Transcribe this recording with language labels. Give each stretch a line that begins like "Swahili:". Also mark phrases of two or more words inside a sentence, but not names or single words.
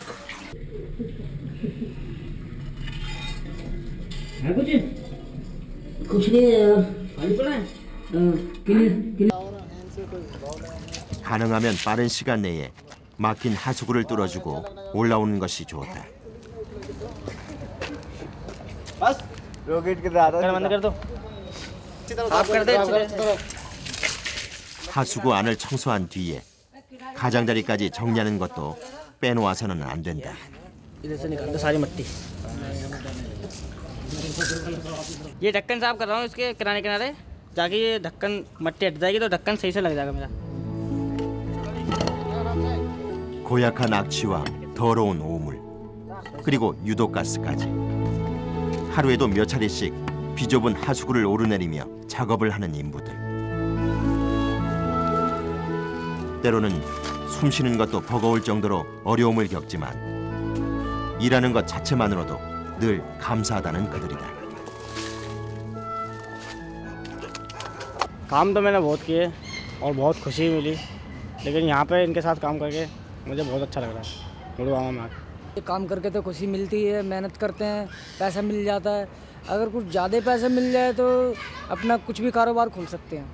Korean: 가능하면 빠른 시간 내에 막힌 하수구를 뚫어주고 올라오는 것이 좋다. 하수구 안을 청소한 뒤에 가장자리까지 정리하는 것도 빼놓아서는 안 된다.
Hindi: इधर से निकाल दो सारी मट्टी। ये ढक्कन साफ कर रहा हूँ इसके किनारे किनारे, जाके ये ढक्कन मट्टी हट जाएगी तो ढक्कन सही से लग जाएगा मेरा।
Korean: 고약한 악취와 더러운 오물, 그리고 유독가스까지 하루에도 몇 차례씩 비좁은 하수구를 오르내리며 작업을 하는 인부들. 때로는 숨쉬는 것도 버거울 정도로 어려움을 겪지만 일하는 것 자체만으로도 늘 감사하다는 그들이다.
Hindi: काम तो मैंने बहुत किए और बहुत खुशी मिली, लेकिन यहाँ पे इनके साथ काम करके मुझे बहुत अच्छा लग रहा है। मुड़गांव में ये काम करके तो खुशी मिलती है, मेहनत करते हैं, पैसा मिल जाता है। अगर कुछ ज़्यादा पैसा मिल जाए तो अपना कुछ भी कारोबार खोल सकते हैं।